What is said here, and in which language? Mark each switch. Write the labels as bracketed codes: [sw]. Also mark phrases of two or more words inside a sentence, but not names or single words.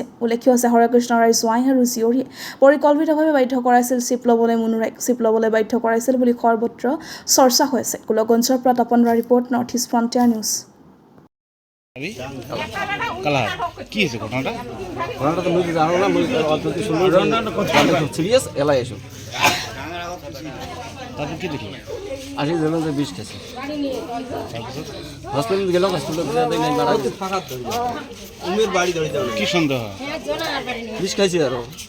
[as] উল্লেখ্য আছে হৰে কৃষ্ণ ৰায়ৰ জোঁৱাই আৰু জীয়ৰীয়ে পৰিকল্পিতভাৱে বাধ্য কৰাইছিল চিপ ল'বলৈ মুনু ৰায়ক। চিপ ল'বলৈ বাধ্য কৰাইছিল বুলি সৰ্বত্ৰ চৰ্চা হৈ আছে। গোলকগঞ্জৰ পৰা তপন ৰায় ৰিপৰ্ট, নৰ্থ ইষ্ট ফ্ৰণ্টিয়াৰ নিউজ। কি হৈছে ঘটনাটা? [bn] ঘটনাটা মই জানো না, মই অলরেডি শুনলাম সিরিয়াস এলাই এসো তারপর কি দেখলেন? আসি দেখলাম যে বিষ খেয়েছে। হসপিটাল গেলাম, হসপিটাল কি সন্দেহ হয়? বিষ খাইছে আরো